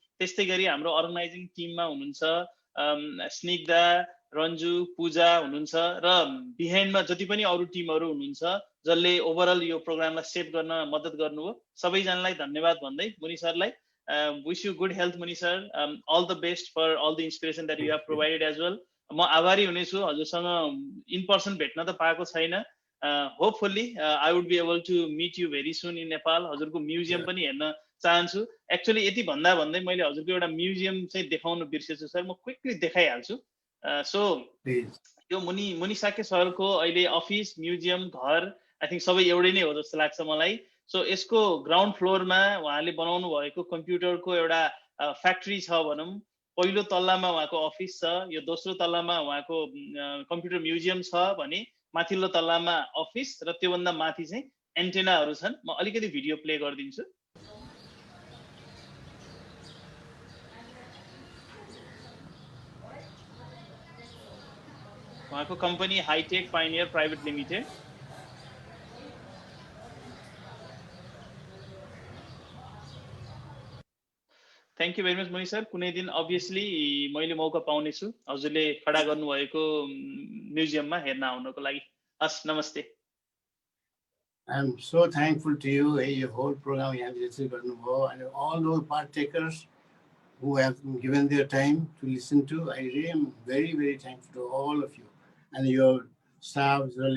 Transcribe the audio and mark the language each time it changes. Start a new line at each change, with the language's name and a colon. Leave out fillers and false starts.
Nepali: त्यस्तै गरी हाम्रो अर्गनाइजिङ टिममा हुनुहुन्छ स्निग्धा, रन्जु, पूजा हुनुहुन्छ र बिहाइन्डमा जति पनि अरू टिमहरू हुनुहुन्छ जसले ओभरअल यो प्रोग्रामलाई सेभ गर्न मद्दत गर्नुभयो, सबैजनालाई धन्यवाद भन्दै मुनि सरलाई
English: wish you good health
Nepali: मुनि sir,
English: all the best for all the inspiration that you have provided as well.
Nepali: म आभारी हुनेछु, हजुरसँग इन पर्सन भेट्न त पाएको छैन।
English: Hopefully I would be able to meet you very soon in Nepal.
Nepali: हजुरको म्युजियम पनि हेर्न चाहन्छु। एक्चुअली यति भन्दै मैले हजुरको एउटा म्युजियम चाहिँ देखाउन बिर्सेछु सर, म क्विकली देखाइहाल्छु। सो यो मुनि साके सरको अहिले अफिस, म्युजियम, घर
English: I think
Nepali: सबै एउटै नै हो जस्तो लाग्छ मलाई। सो यसको ग्राउन्ड फ्लोरमा उहाँले बनाउनु भएको कम्प्युटरको एउटा फ्याक्ट्री छ भनौँ। पहिलो तल्लामा उहाँको अफिस छ, यो दोस्रो तल्लामा उहाँको कम्प्युटर म्युजियम छ भने माथिल्लो तल्लामा अफिस र त्योभन्दा माथि चाहिँ एन्टेनाहरू छन्। म अलिकति भिडियो प्ले गरिदिन्छु। उहाँको company hi tech pioneer private limited.
English: Thank you very much Muni sir.
Nepali: कुनै दिन अभियसली मैले मौका पाउनेछु हजुरले खडा गर्नुभएको म्युजियममा हेर्न आउनको लागि। हस्, नमस्ते।
English: I am so thankful to you. Your whole program you have listened to, and all those partakers who have given their time to listen to. I really am very, very thankful to all of you and your staff.